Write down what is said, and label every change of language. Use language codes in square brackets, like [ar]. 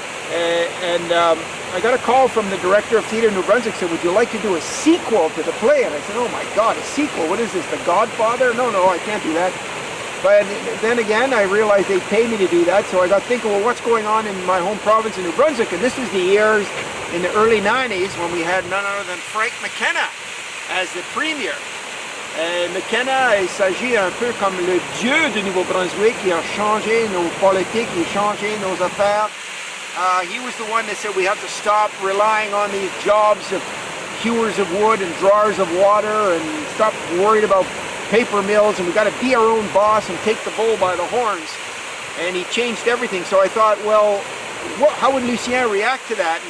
[en] And I got a call from the director of theater in New Brunswick, said, would you like to do a sequel to the play? And I said, oh my God, a sequel? What is this, The Godfather? No, I can't do that. But then again, I realized they pay me to do that, so I got thinking, well, what's going on in my home province of New Brunswick? And this was the years in the early 90s when we had none other than Frank McKenna as the premier. [fr] McKenna, il s'agit un peu comme le dieu du Nouveau-Brunswick. Il a changé nos politiques, il a changé nos affaires. [en] He was the one that said we have to stop relying on these jobs of hewers of wood and drawers of water and stop worried about paper mills, and we got to be our own boss and take the bull by the horns. And he changed everything. So I thought, well, how would Lucien react to that?